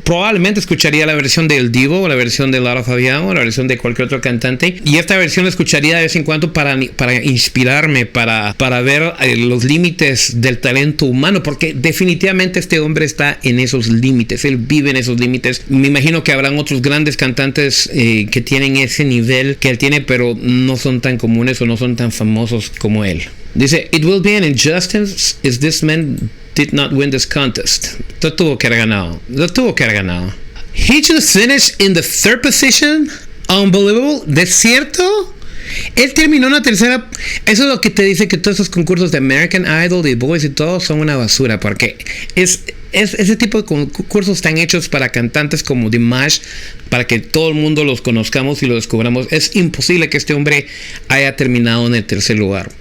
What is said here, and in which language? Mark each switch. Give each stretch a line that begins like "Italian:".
Spanish: Probablemente escucharía la versión del Divo, o la versión de Lara Fabián, o la versión de cualquier otro cantante, y esta versión la escucharía de vez en cuando para inspirarme, para ver los límites del talento humano, porque definitivamente este hombre está en esos límites, él vive en esos límites. Me imagino que habrán otros grandes cantantes que tienen ese nivel que él tiene, pero no son tan comunes o no son tan famosos como él.
English: Dice, it will be an injustice if this man did not win this contest.
Spanish: Lo tuvo que haber ganado.
English: He just finished in the third position.
Spanish: Unbelievable. ¿De cierto? Él terminó en la tercera. Eso es lo que te dice que todos esos concursos de American Idol, de Boys y todo son una basura, porque ese tipo de concursos están hechos para cantantes como Dimash, para que todo el mundo los conozcamos y los descubramos. Es imposible que este hombre haya terminado en el tercer lugar.